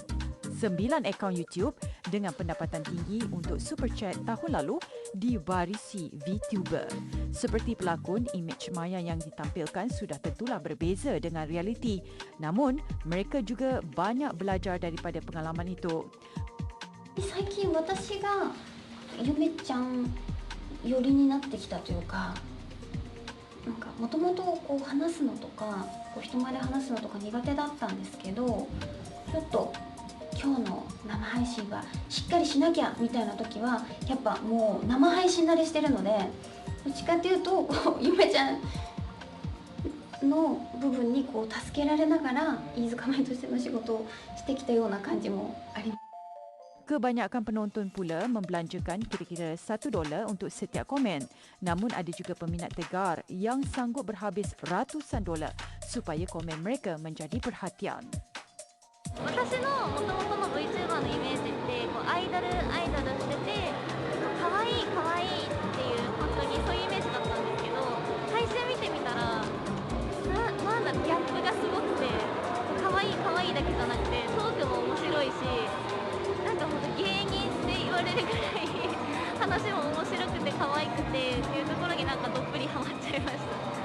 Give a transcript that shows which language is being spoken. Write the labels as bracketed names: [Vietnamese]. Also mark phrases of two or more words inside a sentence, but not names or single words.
[Malay] 9 akaun YouTube dengan pendapatan tinggi untuk Super Chat tahun lalu diwarisi VTuber. Seperti pelakon, imej maya yang ditampilkan sudah tentulah berbeza dengan realiti. Namun, mereka juga banyak belajar daripada pengalaman itu. [Japanese] 最近私がゆめちゃん寄りになってきたというか、なんかもともとこう話すのとかこう人前で話すのとか苦手だったんですけど、ちょっと今日の生配信はしっかりしなきゃみたいな時はやっぱもう生配信慣れしてるので、どっちかっていうとこうゆめちゃんの部分にこう助けられながら飯塚舞としての仕事をしてきたような感じもあります。 [Malay] Kebanyakan penonton pula membelanjakan kira-kira $1 untuk setiap komen. Namun ada juga peminat tegar yang sanggup berhabis ratusan dolar supaya komen mereka menjadi perhatian. [Japanese] 私の元々の VTuber のイメージってこうアイドルしてて可愛い可愛いっていう本当にそういうイメージだったんですけど、配信見てみたらなんだろう、ギャップがすごくて可愛い可愛いだけじゃなくてトークも面白いし、なんか本当芸人って言われるぐらい話も面白くて可愛くてっていうところになんかどっぷりハマっちゃいました。